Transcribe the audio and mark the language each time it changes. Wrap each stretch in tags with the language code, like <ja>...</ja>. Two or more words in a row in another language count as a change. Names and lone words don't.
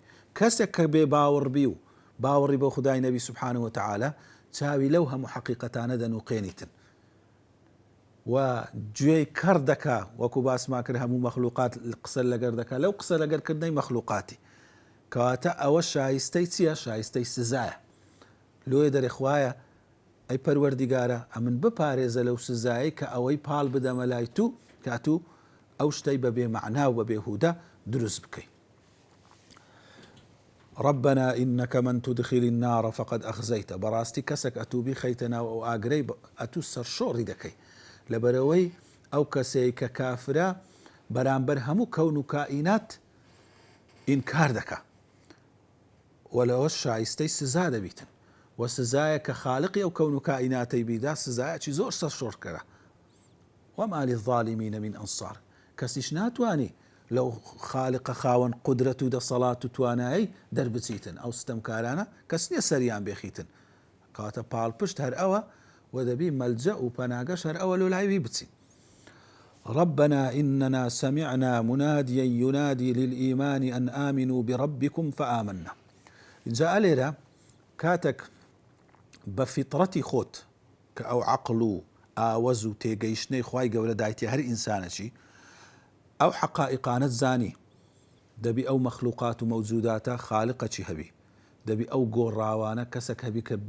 <ckb>کەسێک کە بێ باوەڕبی و باوەڕی بۆ خودای نەبی</ckb> <ar>سوبحانه وتعالى</ar> <ckb>چاوی لەو هەموو حەقیقەتانە دەنووقێنیتن و گوێی کەڕ دەکا، وەکو باسمان کرد هەموو مەخلوقات قسە لەگەر دەکا، لەو قسە لەگەرکردنەی مەخلوقاتی، کەواتە ئەوە شایستەی چییە؟ شایستەی سزایە. لۆیە دەرێ خوایە ئەی پەروەردیگارە ئەمن بپارێزە لەو سزایی کە ئەوەی پاڵ بدەمە لای تو کاتو ئەو شتەی بەبێ مەعنا و بەبێ هودە دروست بکەی.</ckb> <ar>ربنا إنك من تدخل النار فقد أخزيته،</ar> <ckb>بەڕاستی کەسێک ئەتوو بیخەیتە ناو ئەو ئاگرەی ئەتوو سەرشۆڕی دەکەی، لەبەرەوەی ئەو کەسەی کە کافرە بەرامبەر هەموو کەون و کائینات ئینکار دەکا، وەلەوە شایستەی سزا دەبیتن، و سزایە کە خاڵقی ئەو کەون و کائیناتەی بیدا سزایەکی زۆر سەرشۆڕکەرە.</ckb> <ar>وما للظالمين من أنصار،</ar> <ckb>کەسیش ناتوانی لەو خاڵقە خاوەن قودرەت و دەسەڵات و توانایی دەربچیتن، ئەو ستەمکارانە کەس نییە سەریان بێخیتن، کاتە پاڵپشت هەر ئەوە و دەبی مەلجە و پەناگەش هەر ئەوە لۆ لایوی بچین.</ckb> <ar>ربنا إننا سمعنا مناديا ينادي للإيمان أن آمنوا بربكم فآمنا.</ar> <ckb>جاء لێرە کاتێک بە فیتڕەتی خۆت کە ئەو عەقڵ و ئاوەز و تێگەیشتنەی خوای گەورە دایتێ هەر ئینسانەکی، ئەو حەقائقانت زانی، دەبی ئەو مەخلوقات و مەوجوداتە خاڵقەکی هەبی، دەبی ئەو گۆڕاوانە کەسێک هەبی</ckb>